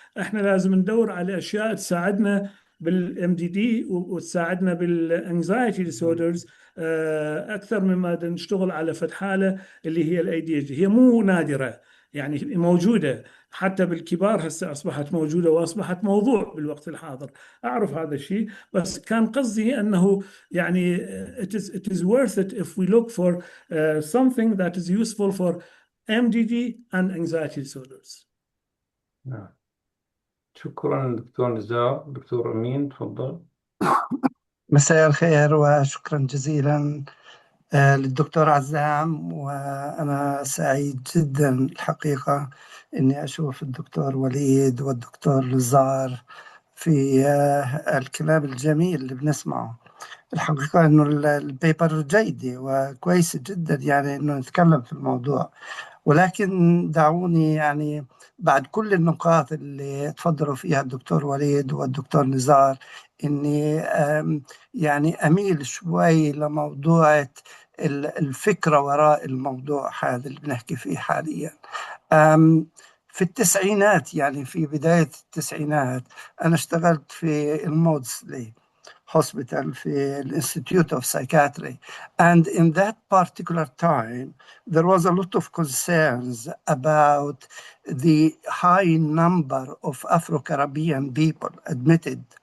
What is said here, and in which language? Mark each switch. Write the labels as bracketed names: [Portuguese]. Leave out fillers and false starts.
[Arabic] إحنا لازم ندور على أشياء تساعدنا بالام دي دي وتساعدنا بالانكزايتي ديسوردرز اكثر مما بدنا نشتغل على فد حاله اللي هي الاي دي اتش. هي مو نادره يعني موجوده حتى بالكبار، هسه أصبحت موجودة وأصبحت موضوع بالوقت الحاضر. أعرف هذا الشيء، بس كان قصدي أنه يعني [English] it is worth it if we look for something that is useful for MDD and anxiety disorders. [Arabic] نعم. شكرا دكتور نزار. دكتور أمين تفضل. مساء الخير وشكرا جزيلا للدكتور عزام. وأنا سعيد جدا الحقيقة أني أشوف الدكتور وليد والدكتور نزار في الكلام الجميل اللي بنسمعه. الحقيقة أنه البيبر جيدة وكويسة جدا يعني أنه نتكلم في الموضوع، ولكن دعوني يعني بعد كل النقاط اللي تفضلوا فيها الدكتور وليد والدكتور نزار إني يعني أميل شوي لموضوع الفكرة وراء الموضوع هذا اللي بنحكي فيه حاليا. في التسعينات يعني في بداية التسعينات أنا اشتغلت في المودسلي [English] hospital في Institute of Psychiatry, and in that particular time there was a lot of concerns about the high number of Afro-Caribbean people admitted